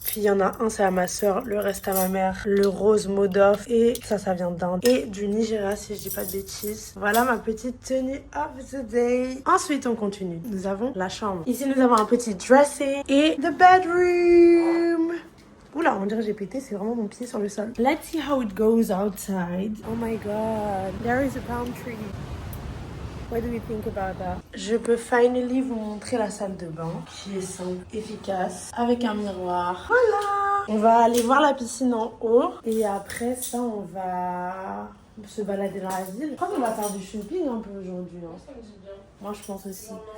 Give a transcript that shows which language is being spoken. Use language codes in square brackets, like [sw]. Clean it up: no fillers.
[fr] Puis il y en a un, c'est à ma soeur, le reste à ma mère. Le rose Modoff et ça vient d'Inde. Et du Nigeria si je dis pas de bêtises. Voilà ma petite tenue [en] of the day. [fr] Ensuite on continue. Nous avons la chambre. Ici nous avons un petit dressing et [en] the bedroom. [fr] Oula, on dirait que j'ai pété, c'est vraiment mon pied sur le sol. [en] Let's see how it goes outside. Oh my god, there is a palm tree. What do you think about that? [fr] Je peux finally vous montrer la salle de bain qui est simple, efficace, avec un miroir. Voilà! On va aller voir la piscine en haut et après ça, on va se balader dans la ville. Je crois qu'on va faire du shopping un peu aujourd'hui. Hein. Moi, je pense aussi.